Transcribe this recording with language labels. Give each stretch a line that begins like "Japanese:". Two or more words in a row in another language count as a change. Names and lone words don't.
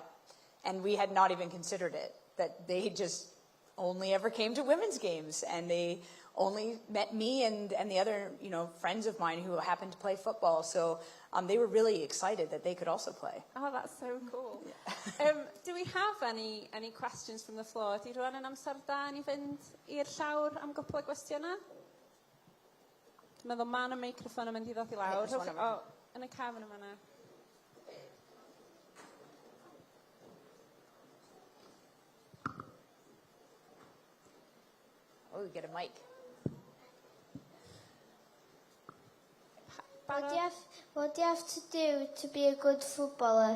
English: And we had not even considered it, that they just only ever came to women's games, and they only met me and the other, friends of mine who happened to play football. So they were really excited that they could also play. Oh, that's so cool. Yeah. Do we have any questions from the floor?
Welsh: Di rwan yn amser da ni fynd i'r llawr am gwpl o gwestiynau? Dwi'n meddwl ma' 'na meicroffon yn mynd i ddod i lawr. Yn y cefn yma 'na.
English: Oh, we get a mic. What do you have to do to be a good footballer?